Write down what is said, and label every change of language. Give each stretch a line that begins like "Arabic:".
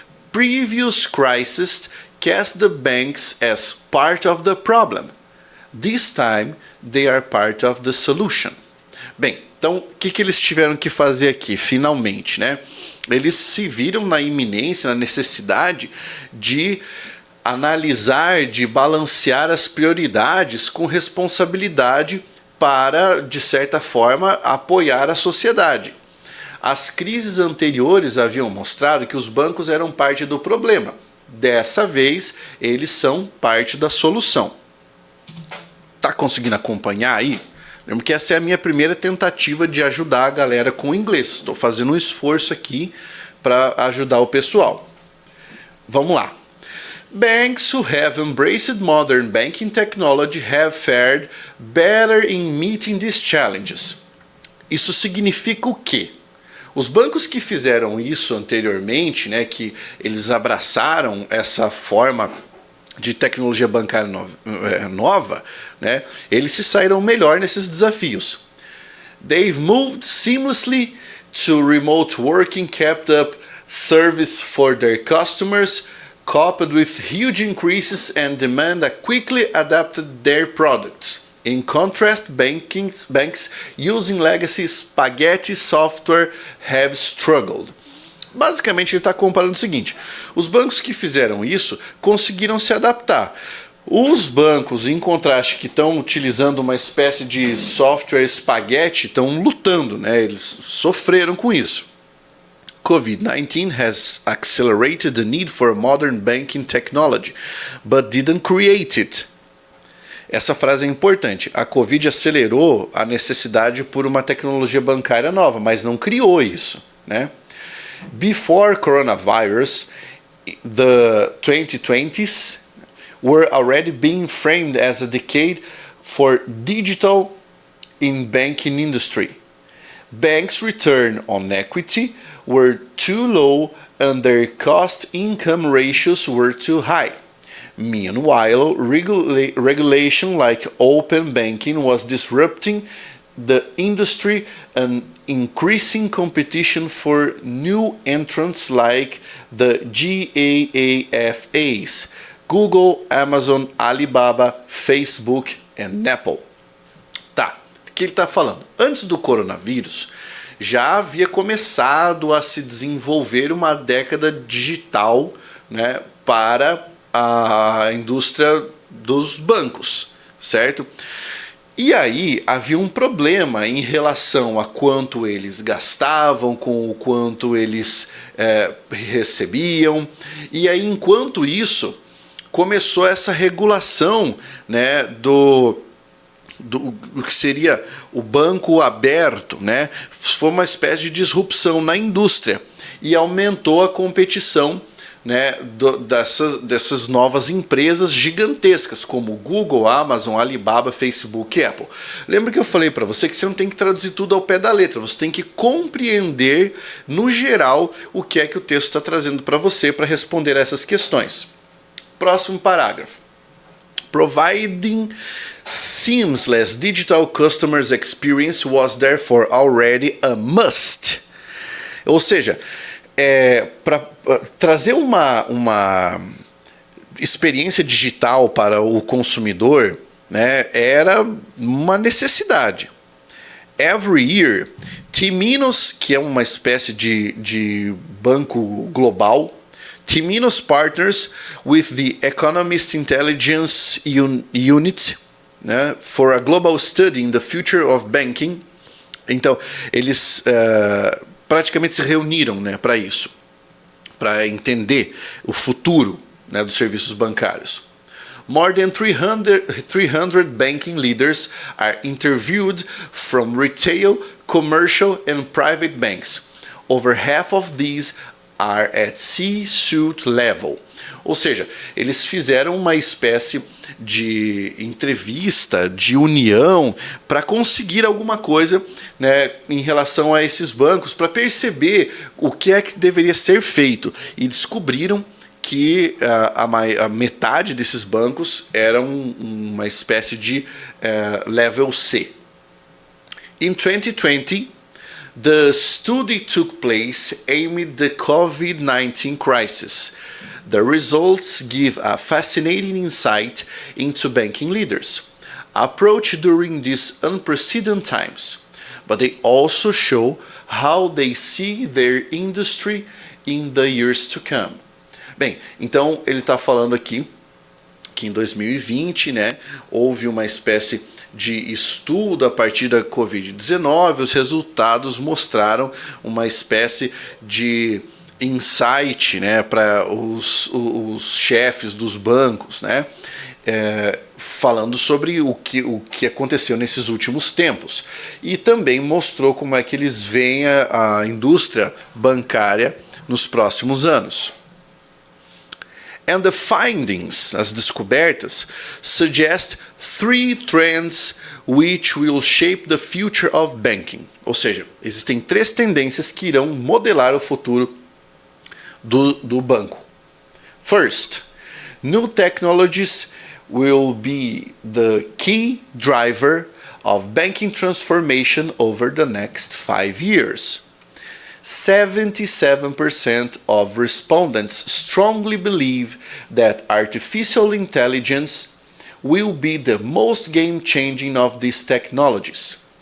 English: Previous crises cast the banks as part of the problem. This time, they are part of the solution.
Portuguese: Bem, Então, o que eles tiveram que fazer aqui, finalmente, né? Eles se viram na iminência, na necessidade de analisar, de balancear as prioridades com responsabilidade para, de certa forma, apoiar a sociedade. As crises anteriores haviam mostrado que os bancos eram parte do problema. Dessa vez, eles são parte da solução. Tá conseguindo acompanhar aí? Lembra que essa é a minha primeira tentativa de ajudar a galera com o inglês. Estou fazendo um esforço aqui para ajudar o pessoal. Vamos lá.
English: Banks who have embraced modern banking technology have fared better in meeting these challenges.
Portuguese: Isso significa o quê? Os bancos que fizeram isso anteriormente, né, que eles abraçaram essa forma de tecnologia bancária nova, né, eles se saíram melhor nesses desafios.
English: They've moved seamlessly to remote working, kept up service for their customers, coped with huge increases and demand that quickly adapted their products. In contrast, banks using legacy spaghetti software have struggled.
Portuguese: Basicamente, ele está comparando o seguinte: os bancos que fizeram isso conseguiram se adaptar. Os bancos, em contraste, que estão utilizando uma espécie de software espaguete, estão lutando, né? Eles sofreram com isso.
English: COVID-19 has accelerated the need for modern banking technology, but didn't create it.
Portuguese: Essa frase é importante. A Covid acelerou a necessidade por uma tecnologia bancária nova, mas não criou isso, né?
English: Before coronavirus, the 2020s were already being framed as a decade for digital in banking industry. Banks' return on equity were too low and their cost-income ratios were too high. Meanwhile, regulation like open banking was disrupting the industry and increasing competition for new entrants like the GAAFAs, Google, Amazon, Alibaba, Facebook and Apple.
Portuguese: Tá, o que ele está falando? Antes do coronavírus, já havia começado a se desenvolver uma década digital, né, para a indústria dos bancos, certo? E aí havia um problema em relação a quanto eles gastavam, com o quanto eles recebiam. E aí, enquanto isso, começou essa regulação, né, do que seria o banco aberto, né? Foi uma espécie de disrupção na indústria e aumentou a competição, né, dessas novas empresas gigantescas como Google, Amazon, Alibaba, Facebook e Apple. Lembra que eu falei para você que você não tem que traduzir tudo ao pé da letra, você tem que compreender no geral o que é que o texto está trazendo para você para responder a essas questões. Próximo parágrafo.
English: Providing seamless digital customers experience was therefore already a must.
Portuguese: Ou seja, para trazer uma experiência digital para o consumidor, né, era uma necessidade.
English: Every year, Temenos,
Portuguese: que é uma espécie de banco global,
English: Temenos partners with the Economist Intelligence Unit, né, for a global study in the future of banking.
Portuguese: Então, eles praticamente se reuniram, né, para isso, para entender o futuro, né, dos serviços bancários.
English: More than 300 banking leaders are interviewed from retail, commercial and private banks. Over half of these are at C-suite level.
Portuguese: Ou seja, eles fizeram uma espécie de entrevista, de união, para conseguir alguma coisa, né, em relação a esses bancos, para perceber o que é que deveria ser feito. E descobriram que a metade desses bancos eram uma espécie de level C.
English: In 2020, the study took place amid the COVID-19 crisis. The results give a fascinating insight into banking leaders' approach during these unprecedented times. but they also show how they see their industry in the years to come.
Portuguese: Bem, então ele está falando aqui que em 2020, né, houve uma espécie de estudo a partir da Covid-19, os resultados mostraram uma espécie de insight, né, para os chefes dos bancos, né, falando sobre o que aconteceu nesses últimos tempos. E também mostrou como é que eles veem a indústria bancária nos próximos anos.
English: And the findings,
Portuguese: as descobertas,
English: suggest 3 trends which will shape the future of banking.
Portuguese: Ou seja, existem 3 tendências que irão modelar o futuro do banco.
English: First, new technologies will be the key driver of banking transformation over the next 5 years. 77% of respondents strongly believe that artificial intelligence will be the most game-changing of these technologies.